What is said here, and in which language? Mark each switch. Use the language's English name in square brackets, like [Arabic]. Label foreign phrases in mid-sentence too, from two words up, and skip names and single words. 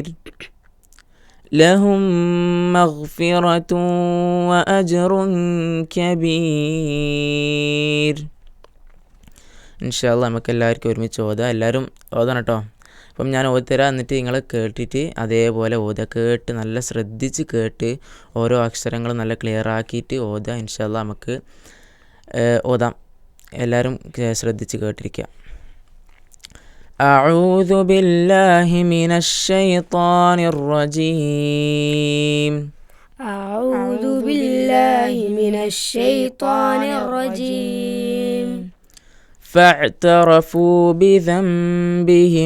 [Arabic] لهم مغفرة وأجر كبير. إن شاء الله [Malayalam] നമുക്ക് എല്ലാവർക്കും ഒരുമിച്ച് ഓതാം. എല്ലാവരും ഓതണം കേട്ടോ. അപ്പം ഞാൻ ഓതിത്തരാം, എന്നിട്ട് നിങ്ങൾ കേട്ടിട്ട് അതേപോലെ ഓതുക. കേട്ട് നല്ല ശ്രദ്ധിച്ച് കേട്ട് ഓരോ അക്ഷരങ്ങളും നല്ല ക്ലിയർ ആക്കിയിട്ട് ഓതുക. [Arabic] إن شاء الله [Malayalam] നമുക്ക് ഓതാം. എല്ലാവരും ശ്രദ്ധിച്ച് കേട്ടിരിക്കുക. [Arabic] أعوذ بالله من الشيطان الرجيم. أعوذ بالله من الشيطان الرجيم. فاعترفوا بذنبهم.